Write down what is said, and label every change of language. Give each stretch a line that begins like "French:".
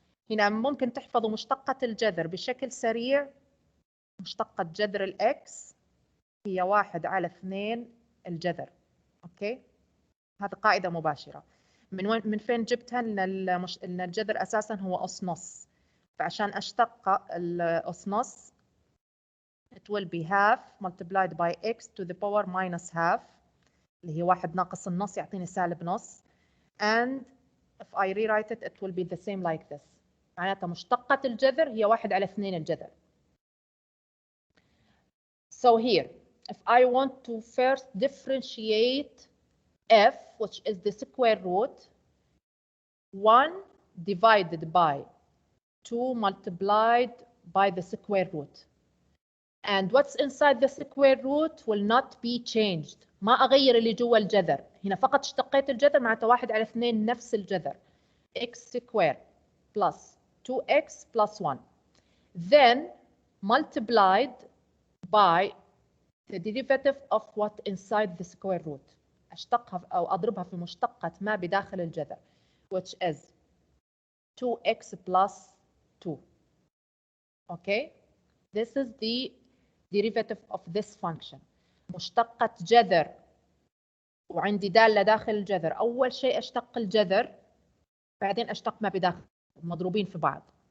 Arabic: هنا ممكن تحفظوا مشتقة الجذر بشكل سريع. مشتقة جذر الإكس هي 1 على 2 الجذر. أوكي؟ هذه قاعدة مباشرة. من فين جبتها؟ إن الجذر أساساً هو أس نص. فعشان أشتق الأس نص
English: it will be half multiplied by x to the power minus half
Arabic: اللي هي 1 ناقص النص يعطيني سالب نص.
English: And if I rewrite it, it will be the same like this.
Arabic: معناتها مشتقة الجذر هي 1 على 2 الجذر.
English: So here, if I want to first differentiate f, which is the square root, 1 divided by 2 multiplied by the square root. And what's inside the square root will not be changed.
Arabic: ما أغير اللي جوا الجذر. هنا فقط اشتقيت الجذر معناتها 1 على 2 نفس الجذر.
English: x squared plus 2x plus 1. Then multiplied by the derivative of what inside the square root.
Arabic: أشتقها أو أضربها في مشتقة ما بداخل الجذر,
English: which is 2x plus 2. Okay? This is the derivative of this function.
Arabic: مشتقة جذر وعندي دالة داخل الجذر. أول شيء أشتق الجذر بعدين أشتق ما بداخل مضروبين في بعض.